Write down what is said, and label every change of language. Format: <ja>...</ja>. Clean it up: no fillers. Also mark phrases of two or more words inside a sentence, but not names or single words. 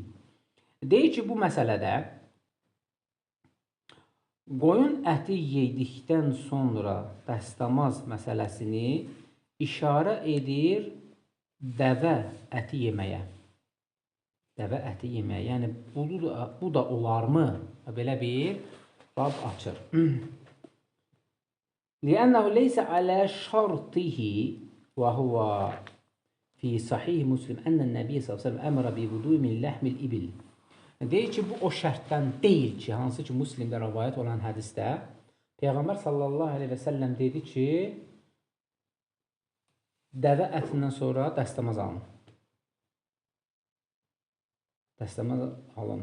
<az>Deyir ki, bu məsələdə qoyun əti yedikdən sonra dəstəmaz məsələsini işarə edir dəvə əti yeməyə. Dəvə əti yeməyə. Yəni, bu da olarmı? Belə bir bab açır.</az> <ar>لأنه ليس على شرطه وهو في صحيح مسلم أن النبي ﷺ أمر بالوضوء من لحم الإبل.</ar> <az>Deyir ki, bu o şərtdən deyil ki, hansı ki Müslimdə rəvayət olan hədisdə Peyğəmbər sallallahu aleyhi və səlləm dedi ki, dəvə ətindən sonra dəstəmaz alın. Dəstəmaz alın.</az>